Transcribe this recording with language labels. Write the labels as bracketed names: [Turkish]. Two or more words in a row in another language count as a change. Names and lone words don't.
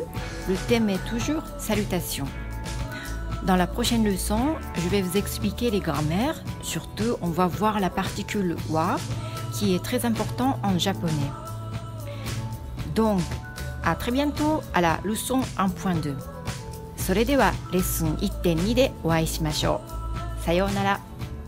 [French] Le thème est toujours salutations. Dans la prochaine leçon, je vais vous expliquer les grammaires. Surtout, on va voir la particule wa qui est très important en japonais. Donc, à très bientôt à la leçon 1.2. [Japanese] それではレッスン 1.2 でお会いしましょう。さようなら。